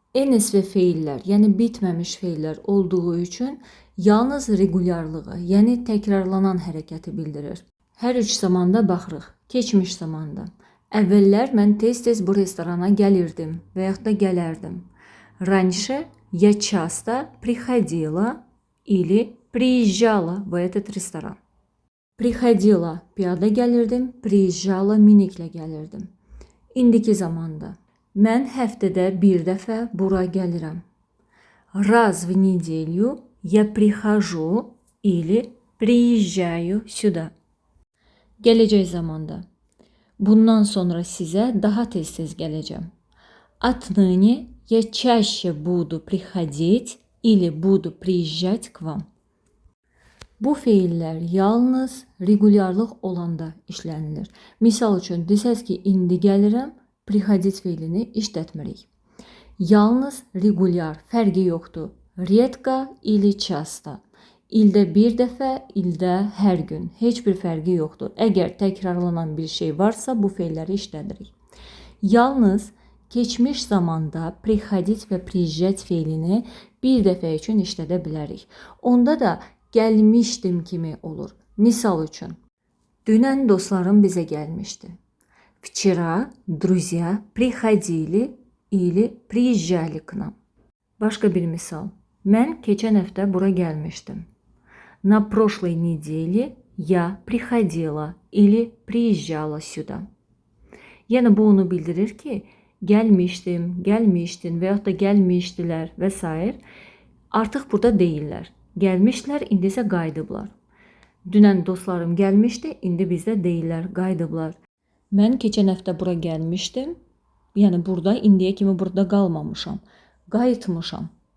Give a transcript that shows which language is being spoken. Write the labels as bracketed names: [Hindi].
[Azerbaijani] NSV feillər, yəni bitməmiş feillər olduğu üçün yalnız regularlığı, yəni təkrarlanan hərəkəti bildirir. Hər üç zamanda baxırıq. Keçmiş zamanda. Əvvəllər mən tez-tez bu restorana gəlirdim və yaxud da gələrdim. [Russian] Раньше я часто приходила или приезжала в этот ресторан. Приходила [Azerbaijani] piyada gəlirdim, [Russian] приезжала [Azerbaijani] miniklə gəlirdim. İndiki zamanda. Mən həftədə bir dəfə bura gəlirəm. [Russian] Раз в неделю я прихожу или приезжаю сюда. [Azerbaijani] Gələcək zamanda. Bundan sonra sizə daha tez-tez gələcəm. [Russian] Отныне я чаще буду приходить или буду приезжать к вам. [Azerbaijani] Bu feillər yalnız regularlıq olanda işlənilir. Misal üçün, desəz ki, indi gəlirəm, приходить feilini işlətmirik. Yalnız regular, fərqi yoxdur. [Russian] Редко или часто. [Azerbaijani] İldə bir dəfə, ildə hər gün. Heç bir fərqi yoxdur. Əgər təkrarlanan bir şey varsa, bu feilləri işlədirik. Yalnız keçmiş zamanda приходить və приезжать feilini bir dəfə üçün işlədə bilərik. Onda da gəlmişdim kimi olur. Misal üçün, dünən dostlarım bizə gəlmişdi. [Russian] Вчера друзья приходили или приезжали к нам. [Azerbaijani] Başqa bir misal. Mən keçən həftə bura gəlmişdim. [Russian] На прошлой неделе я приходила или приезжала сюда. [Azerbaijani] Yəni bu onu bildirir ki, gəlmişdim, gəlmişdin və yaxud da gəlmişdilər və s. Artıq burada deyirlər. Gəlmişlər, indi isə qayıdıblar. Dünən dostlarım gəlmişdi, indi bizdə deyirlər, qayıdıblar. Mən keçən həftə bura gəlmişdim. Yəni burada indiyə kimi burada qalmamışam. Qayıtmışam.